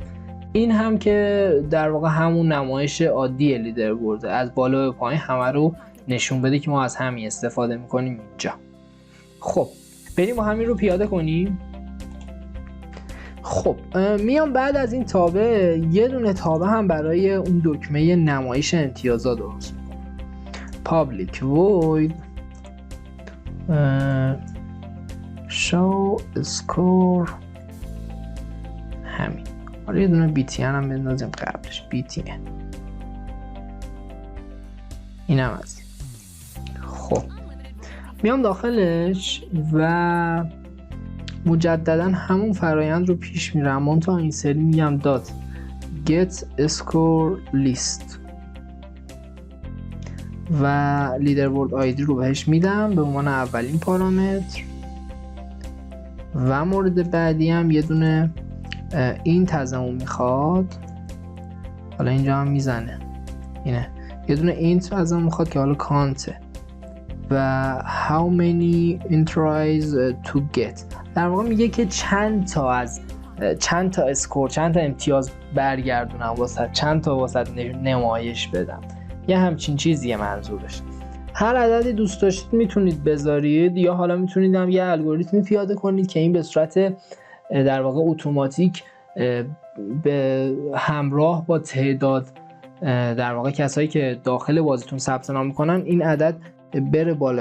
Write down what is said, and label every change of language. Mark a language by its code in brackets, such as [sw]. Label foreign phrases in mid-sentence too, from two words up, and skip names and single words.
[fa] این هم که در واقع همون نمایش عادی لیدربورد، از بالا به پایین همه رو نشون بده که ما از همین استفاده میکنیم اینجا. خب بریم با همین رو پیاده کنیم. خب میام بعد از این تابه یه دونه تابه هم برای اون دکمه نمایش امتیازات درست میکنم. [en] public void show score همین. [fa] حالا یه دونه btn هم بندازیم قبلش، btn. این هم از خب میام داخلش و مجددا همون فرایند رو پیش میرم، منتها این سری میگم دات [en] get score list [fa] و لیدربورد آیدی رو بهش میدم به عنوان اولین پارامتر و مورد بعدی هم یه دونه این ازمون میخواد. حالا اینجا هم میزنه اینه، یه دونه اینت ازمون میخواد که حالا کانته و [en] how many entries to get، [fa] در واقع میگه که چند تا اسکور، چند تا امتیاز برگردونم واسه، چند تا واسه نمایش بدم، یه همچین چیزیه منظورش. هر عددی دوست داشتید میتونید بذارید، یا حالا میتونید هم یه الگوریتمی پیاده کنید که این به صورت در واقع اتوماتیک به همراه با تعداد در واقع کسایی که داخل بازیتون ثبت نام میکنن این عدد بره بالا.